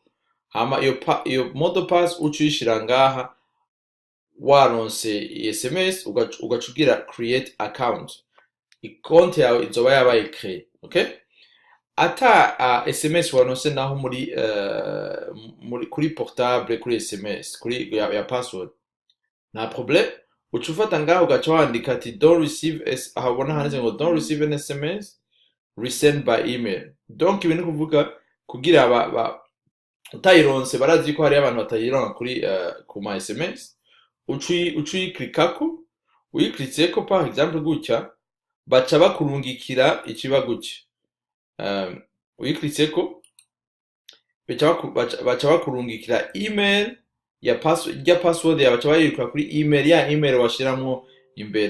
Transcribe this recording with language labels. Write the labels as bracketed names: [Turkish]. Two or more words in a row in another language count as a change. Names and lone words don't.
[Rundi] Hama iyo modo pass ucuyishira ngaha waronse SMS ugacugira [English] create account. [Rundi] Ikonte yawe izoba yabaye créé, okay? Ata SMS waronse naho muri kuri portable kuri SMS kuri ya password nta problème, ucufata ngaho ugaca wandika ati [English] don't receive [Rundi] ahabona handitse ngo [English] don't receive an SMS resend by email. [Rundi] Donc ibintu kuvuga kugira utayironse barazi ko hari abantu batayironka kuri ku ma SMS, ucuyiklikako, uyiklitseko [French] par exemple [Rundi] gutya baca bakurungikira ikiba gutya. Uyiklitseko baca bakurungikira email ya password ya baca bayirukira kuri email washiramwo imbere.